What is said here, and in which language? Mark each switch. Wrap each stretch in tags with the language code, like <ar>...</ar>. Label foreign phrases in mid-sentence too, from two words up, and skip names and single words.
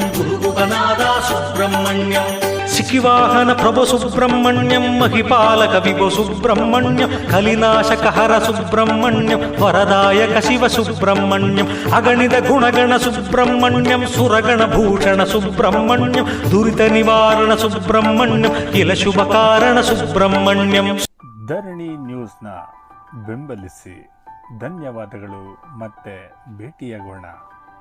<sa>గురుగుగనాథ సుబ్రహ్మణ్యం సికివాహన ప్రభు సుబ్రహ్మణ్యం మహిపాలక విభు సుబ్రహ్మణ్యం కలినాశకహర సుబ్రహ్మణ్యం వరదాయక శివ సుబ్రహ్మణ్యం అగణిత గుణగణ సుబ్రహ్మణ్యం సురగణ భూషణ సుబ్రహ్మణ్యం దురిత ನಿವಾರಣ ಸುಬ್ರಹ್ಮಣ್ಯಂ ಇಲ ಶುಭ ಕಾರಣ ಸುಬ್ರಹ್ಮಣ್ಯಂ.</sa> <kn>ಧರಣಿ ನ್ಯೂಸ್ನ ಬೆಂಬಲಿಸಿ. ಧನ್ಯವಾದಗಳು. ಮತ್ತೆ ಭೇಟಿಯಾಗೋಣ.</kn>